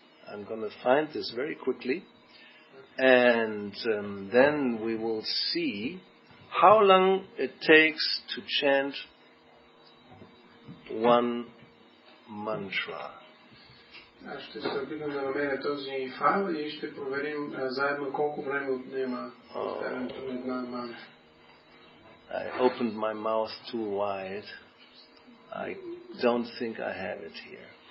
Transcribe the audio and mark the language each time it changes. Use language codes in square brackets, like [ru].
[en] I'm going to find this very quickly, and then we will see how long it takes to chant one mantra. [bg] Аз ще се опитам да намеря този файл и ще проверим заедно колко време отнема повтарянето на една мантра. [en] I opened my mouth too wide. I don't think I have it here.